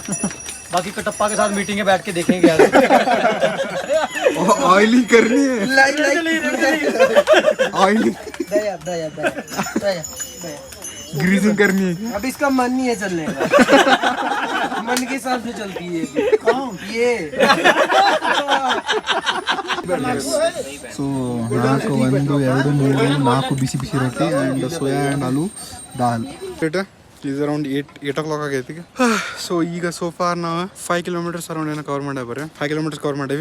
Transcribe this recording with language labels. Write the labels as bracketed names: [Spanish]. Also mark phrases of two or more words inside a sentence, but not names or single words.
[Hindi] बाकी कटप्पा के साथ मीटिंग में बैठ के देखेंगे यार. ऑयली करनी है. [English] oily greasing [Hindi] करनी है. अब इसका मन नहीं है चलने का. मन के साथ जो चलती है ये. [Kannada] ಸೊ 4 1 2 3 4 ಬಿಸಿ ಬಿಸಿ ರೊಟ್ಟಿ [English] and soya and [Kannada] ಆಲೂ ದಾಲ್. [English] is around 8 o'clock [Kannada] ಆಗೈತಿ. ಸೊ ಈಗ ಸೋಫಾರ್ ನಾವು [English] 5 kilometers around [Kannada] ಏನೋ ಕವರ್ ಮಾಡೇ 5 [English] kilometers cover [Kannada] ಮಾಡೀವಿ.